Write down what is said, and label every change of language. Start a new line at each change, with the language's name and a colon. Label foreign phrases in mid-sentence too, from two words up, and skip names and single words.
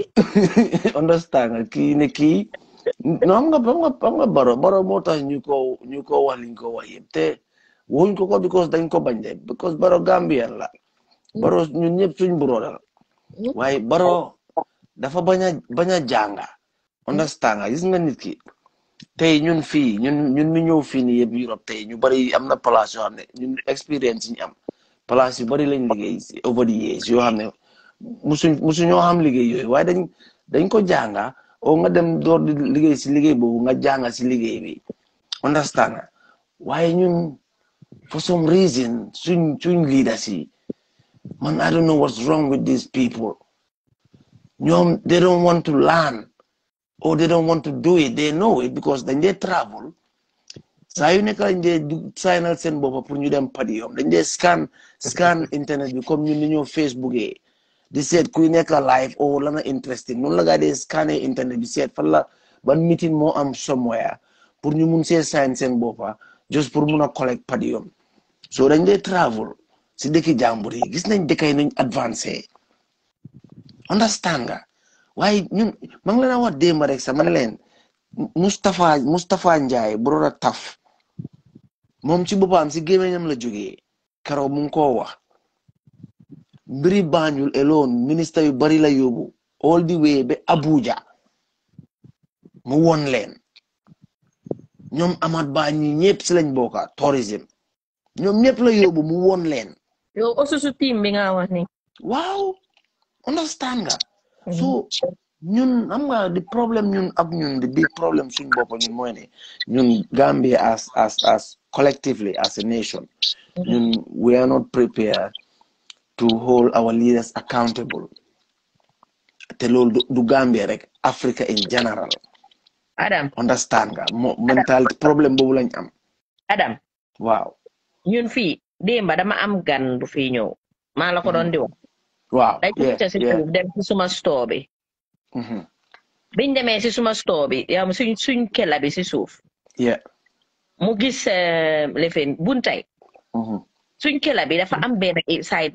Wolof: understand nga kii ne kii no xam nga baro moo tax ñu ko wax liñ ko wax yëpp te wuñ ko because dañ ko bañ de because baro Gambien la baro ñun ñëpp suñ broda la waaye baro dafa bañ a jànga understand nga gis nga nit ki tey ñun fii ñun mi ñëw fii nii yëpp Europe tey ñu bari am na place yoo xam ne ñun expérience yi ñu am place yu bari lañ liggéey
English: over the years
Wolof: yoo xam ne musu ñoo xam liggéey yooyu waaye dañ ko jànga o nga dem door di liggéey si liggéey boobu nga jànga si liggéey bi understand nga waaye ñun
English: for some reason
Wolof: suñ leaders yi man
English: I don't know what's wrong with these people ñoom they don't want to learn or they don't want to do it they know it because
Wolof: dañ dee travel saa yu nekk lañ dee signal seen boppa pour ñu dem padium dañ dee scan internet bi comme ñun ni ñoo Facebook di seet kuy nekk live o lana interesting noonu la gaa dee scanner internet bi seet fan la ban meeting moo am somewhere pour ñu mun see sign seen boppa just pour mun a collect padium so dañ dee travel si dëkki jàmbur yi gis nañ dëkkay nañ avancé understand nga waaye ñun ma ngi leen a wax démb rek sax ma ne leen Mustapha Njie broda taf moom ci boppam si gémmiñam la jógee keroog mu ngi koo wax mbiri Banjul alone ministre yu bari la yóbbu
English: all the way
Wolof: ba Abuja mu won leen ñoom Amat Bah ñi ñëpp si lañ bokka tourism ñoom ñëpp la yóbbu mu won leen yow aussi su team bi nga wax ni waaw understand nga so ñun am nga di problème ñun ak ñun di
English: big problem
Wolof: suñ bopp ñun mooy ne ñun
English: Gambia as collectively as a nation
Wolof: ñun
English: we are not prepared to hold our leaders accountable
Wolof: te loolu du Gambia rek
English: Africa in general
Wolof: Adam understand nga mentality problème boobu lañ am Adam waaw ñun fii démba dama am gan bu fii ñëw maa la ko doon di wax waaw dañ ko si dem ci suma store bi biñ demee si suma store bi yow suñ kela bi si suuf mu gis lefen buntay suñ kela bi dafa am benn side